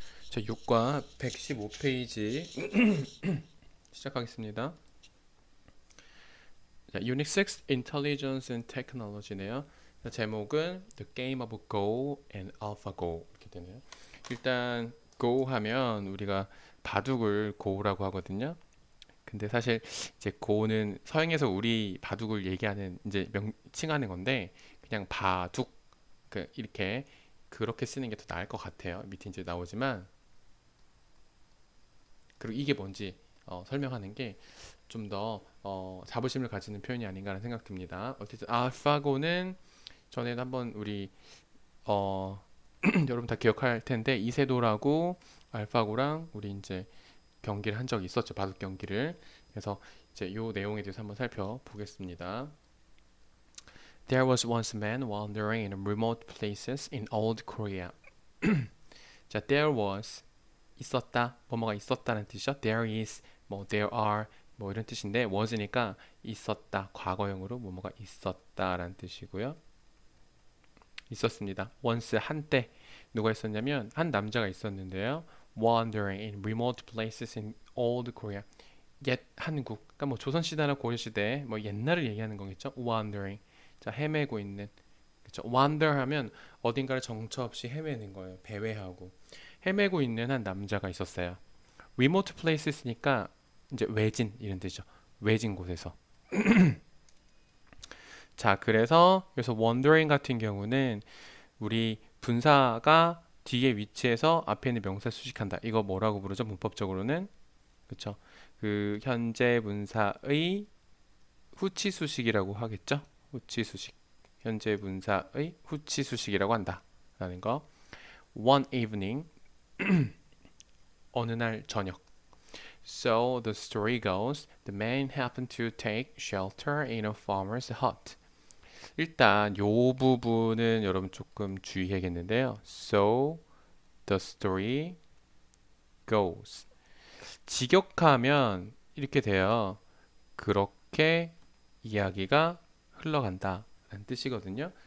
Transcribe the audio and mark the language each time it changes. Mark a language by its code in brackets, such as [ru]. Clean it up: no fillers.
[ko] 자, 6과 115페이지 시작하겠습니다. 자, [en] Unit 6 Intelligence and Technology네요. [ko] 자, 제목은 [en] The Game of Go and AlphaGo [ko] 이렇게 되네요. 일단 Go 하면 우리가 바둑을 Go라고 하거든요. 근데 사실 이제 Go는 서양에서 우리 바둑을 얘기하는 이제 명칭하는 건데 그냥 바둑 이렇게 그렇게 쓰는 게 더 나을 것 같아요. 밑에 이제 나오지만 그리고 이게 뭔지 설명하는 게 좀 더 자부심을 가지는 표현이 아닌가라는 생각 듭니다. 어쨌든 알파고는 전에도 한번 우리 어, 여러분 다 기억할 텐데 이세돌하고 알파고랑 우리 이제 경기를 한 적이 있었죠. 바둑 경기를. 그래서 이제 요 내용에 대해서 한번 살펴보겠습니다. [en] There was once a man wandering in remote places in old Korea. [ko] 자, [en] there was [ko] 있었다, 뭐뭐가 있었다는 뜻이죠. [en] There is, 뭐 there are, [ko] 뭐 이런 뜻인데 [en] was [ko] 니까 있었다, 과거형으로 뭐뭐가 있었다라는 뜻이고요. 있었습니다. [en] once [ko] 한때 누가 있었냐면 한 남자가 있었는데요. [en] wandering in remote places in old Korea. [ko] 옛 한국, 그러니까 뭐 조선시대나 고려시대 뭐 옛날을 얘기하는 거겠죠. [en] wandering, [ko] 자 헤매고 있는, 그렇죠. [en] wander [ko] 하면 어딘가를 정처 없이 헤매는 거예요. 배회하고 헤매고 있는 한 남자가 있었어요. [en] remote places [ko] 니까 이제 외진 이런 뜻이죠. 외진 곳에서. 자, 그래서 [en] wandering [ko] 같은 경우는 우리 분사가 뒤에 위치해서 앞에 있는 명사 수식한다. 이거 뭐라고 부르죠? 문법적으로는 그렇죠. 그 현재 분사의 후치 수식이라고 하겠죠. 후치 수식. 현재 분사의 후치 수식이라고 한다라는 거. [en] One evening [ko] 어느 날 저녁. [en] So the story goes, the man happened to take shelter in a farmer's hut. [ko] 일단 요 부분은 여러분 조금 주의해야겠는데요. [en] So the story goes. [ko] 직역하면 이렇게 돼요. 그렇게 이야기가 흘러간다 라는 뜻이거든요.